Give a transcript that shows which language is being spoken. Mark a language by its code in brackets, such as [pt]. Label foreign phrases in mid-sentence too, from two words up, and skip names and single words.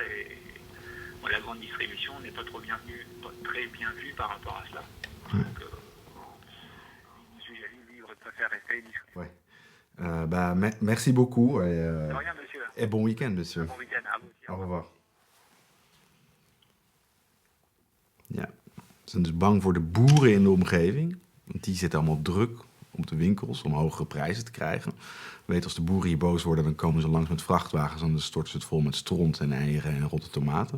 [fr] Et bon, la grande distribution n'est pas très bien vue par rapport à cela. Donc, M. Jalut, lui, préfère rester discret. Ouais. Merci beaucoup. Et, De rien, monsieur. Et bon week-end, monsieur. Bon week-end à vous aussi. Au revoir. [nl] Ja, ze zijn dus bang voor de boeren in de omgeving. Want die zitten allemaal druk op de winkels om hogere prijzen te krijgen. Weet, als de boeren hier boos worden, dan komen ze langs met vrachtwagens en dan storten ze het vol met stront en eieren en rotte tomaten.